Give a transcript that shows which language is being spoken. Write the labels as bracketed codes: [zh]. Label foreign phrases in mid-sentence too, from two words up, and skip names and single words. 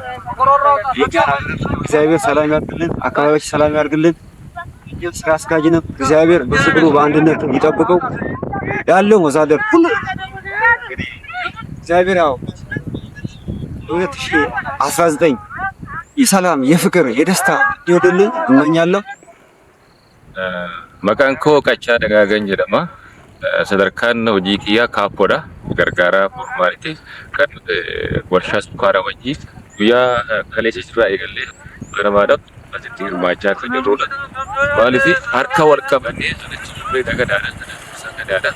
[am] እግዚአብሔር ሰላም ያድርግልን፣ አካባቢያችን ሰላም ያድርግልን። ስራ አስኪያጅንም እግዚአብሔር በፍቅሩ በአንድነት ይጠብቀው። ያለው ወዛደር ሁሉ እግዚአብሔር ያው 2019 የሰላም የፍቅር የደስታ ይወድልን እመኛለሁ። [om] Maqaan koo Qachaa Dagaagan jedhama. Sadarkaan hojii kiyyaa kaappoodha. Gargaaraa formaalitii kan warshaa sukkaaraa wajjin guyyaa kaleessa irraa eegallee ganamaadhaaf asitti hirmaachaa kan jirrudha. Maaliif harka wal qabannee sunitti turree sagadaadha.